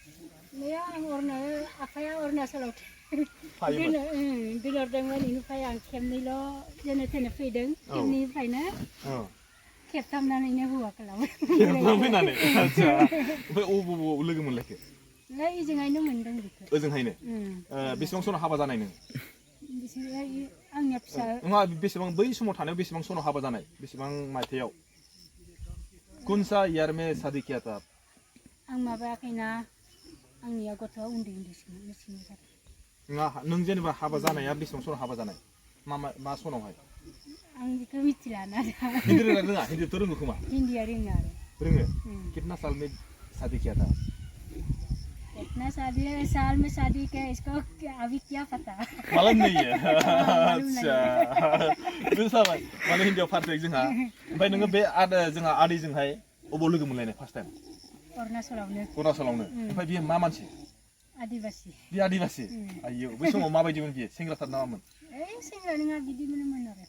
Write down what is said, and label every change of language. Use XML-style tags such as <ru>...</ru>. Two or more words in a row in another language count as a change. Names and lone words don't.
<brx>आफाया अरुणाचलाव दोनहरदोंमोन बेनिफ्राय आं खेबनैल' जेने थेने फैदों खेबनैनिफ्रायनो खेबथामनानैनो हौवा खालामो खेबथाम फैनानै आच्छा ओमफ्राय अबाव लोगो मोनलायखो ओजोंहायनो मोनदों बेखौ ओजोंहायनो बेसेबां सनाव हाबा जानाय नों आंनिया फिसा नङा बेसेबां बै समाव थानायाव बेसेबां सनाव हाबा जानाय बेसेबां मायथाइयाव</brx> <hi>कौन सा ईयर में शादी किया था</hi> <brx>आं माबायाखैना आंनिया गथ'आ उन्दै उन्दैसिन नङा नों जेनेबा हाबा जानाया बेसेबां सनाव हाबा जानाय मा सनावहाय आं बेखौ मिथिला ना हिन्दी रोङा हिन्दीथ' रोङो खोमा हिन्दीया रोङा</brx> <hi>रोङो कितना साल में शादी किया था इतना शादी है, साल में शादी के इसको अभी क्या पता। मालूम नहीं है अच्छा</hi> <brx>बेसाबाय माने हिन्जाव पार्फेक्ट जोंहा ओमफ्राय नोङो बे जोंहा आदैजोंहाय अबाव लोगो मोनलायनाय</brx> <en>first time</en> <brx>अरुणाचलावनो ओमफ्राय बियो मा मानसि आदिबासी बे आदिबासी आइयो बै समाव माबायदिमोन बियो सेंग्राथार नामामोन सेंग्रा नङा बिदिमोन आरो</brx>